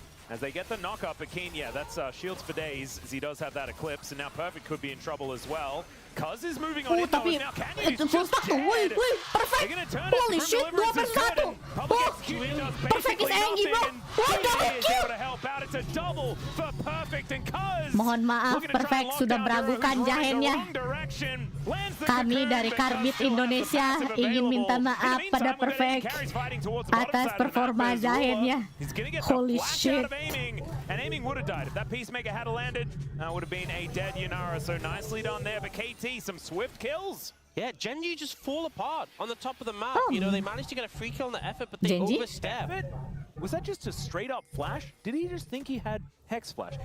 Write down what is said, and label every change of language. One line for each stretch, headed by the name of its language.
English: As they get the knock up at Keen, yeah, that's shields for days, as he does have that Eclipse, and now Perfect could be in trouble as well. Cuz is moving on in though, now Canyon is just dead. They're gonna turn Holy it. shit, 2/1. Perfect is angry, bro. Is able to help out. It's a double for Perfect and Cuz.
Indonesian: Mohon maaf, Perfect sudah meragukan Jahennya. Kami dari Karbit Indonesia ingin minta maaf pada Perfect atas performa Jahennya.
English: Holy shit. And aiming would have died. If that Peacemaker had landed, would have been a dead Yunara. So nicely done there. But KT, some swift kills. Yeah, Genji just fall apart on the top of the map. You know, they managed to get a free kill in the effort, but they overstep. Was that just a straight up flash? Did he just think he had Hex Flash?